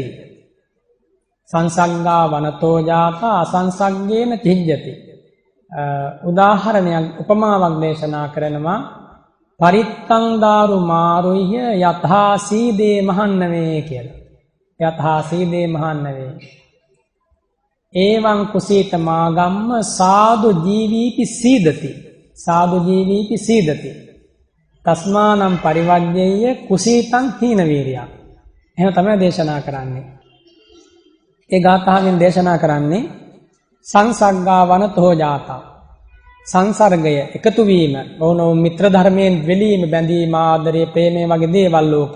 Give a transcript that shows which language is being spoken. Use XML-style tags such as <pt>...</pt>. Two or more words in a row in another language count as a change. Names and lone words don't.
<pi>සංසග්ගා වනතෝ ජාතා අසංසග්ගේන තිජ්ජති.</pi> <si>උදාහරණයක් උපමාවක් දේශනා කරනවා</si> <pi>පරිත්තං දාරු මාරුය්‍ය යථා සීදේ මහන්නවේ</pi> <si>කියලා.</si> <pi>යථා සීදේ මහන්නවේ. එවං කුසීත මාගම්ම සාදු ජීවීපි සීදති. සාදු ජීවීපි සීදති. තස්මානම් පරිවජ්ජේය කුසීතං හීන වීරියා.</pi> <si>එහෙම තමයි දේශනා කරන්නේ. ඒ ගාථාවෙන් දේශනා කරන්නේ</si> <pi>සංසග්ගා වනතෝ ජාතා.</pi> <si>සංසර්ගය එකතු වීම, වුණෝ මිත්‍ර ධර්මයෙන් වෙලීම, බැඳීම, ආදරය, ප්‍රේමය වගේ දේවල් ලෝකේ.</si>